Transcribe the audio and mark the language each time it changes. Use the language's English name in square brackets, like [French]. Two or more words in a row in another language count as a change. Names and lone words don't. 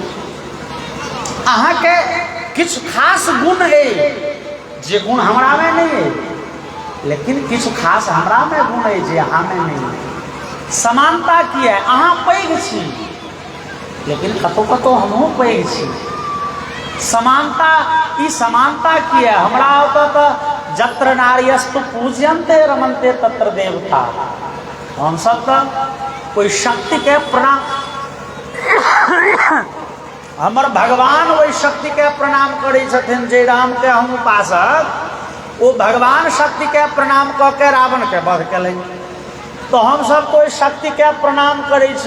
[Maithili] अहाँ के किछु खास गुण है जे गुण हमरा में नहीं है, लेकिन किछु खास हमरा में गुण है जे अहाँ में नहीं है। समानता की है, अहाँ पैघ छी लेकिन कतौ कतौ हमहूँ पैघ छी। समानता, ई समानता की है। हमरा ओतऽ तऽ [Sanskrit] जत्र नार्यस्तु पूज्यन्ते रमन्ते तत्र देवता। [Maithili] हम सब तो कोई शक्ति के प्रणाम, हमर भगवान वही शक्ति के प्रणाम करै छथिन। जे राम के हम उपासक, वो भगवान शक्ति के प्रणाम कऽ के रावण के वध केलनि। तो हम सब कोई शक्ति के प्रणाम करै छी।